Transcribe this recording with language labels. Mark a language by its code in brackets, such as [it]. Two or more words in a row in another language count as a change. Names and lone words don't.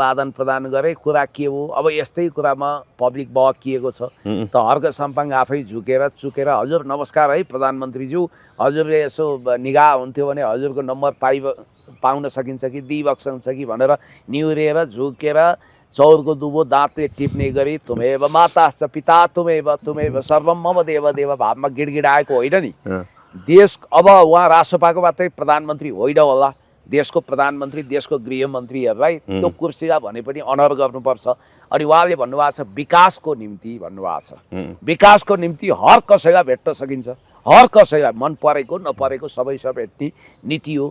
[ne] आदान प्रदान गरे कुरा के हो अब यस्तै कुरामा पब्लिक बहकिएको छ त हर्क साम्पाङ आफै झुकेर चुकेर हजुर नमस्कार है प्रधानमन्त्रीज्यू हजुरले यसो निगाह हुन्थ्यो भने हजुरको नम्बर पाउन सकिन्छ कि दिइबक्सन्छ कि भनेर निहुरेर झुकेर चौरको दुबो दाँतले टिप्ने गरी [sa] तुमेव माता च पिता तुमेव सर्वम मम देव देव [ne] भावमा गिडगिडाएको होइन नि। देश अब उहाँ राष्ट्रपाको मात्रै प्रधानमन्त्री होइन होला, देशको प्रधानमन्त्री देशको गृहमन्त्रीहरूलाई त्यो कुर्सीलाई भने पनि अनर गर्नुपर्छ। अनि उहाँले भन्नुभएको छ विकासको निम्ति भन्नुभएको छ। विकासको निम्ति हर कसैलाई भेट्न सकिन्छ, हर कसैलाई मन परेको नपरेको सबैसँग भेट्ने नीति हो।